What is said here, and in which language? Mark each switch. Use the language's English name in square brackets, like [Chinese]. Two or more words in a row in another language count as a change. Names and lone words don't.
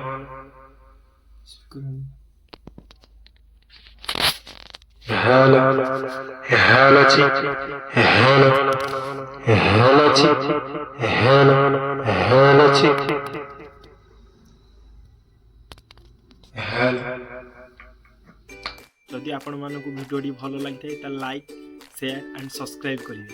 [English] hello, hello, chick, hello, hello, chick, hello, hello, chick, hello. [Odia] ଯଦି ଆପଣମାନଙ୍କୁ ଭିଡ଼ିଓଟି ଭଲ ଲାଗିଥାଏ ତାହେଲେ [English] like share and subscribe [Odia] କରିବେ।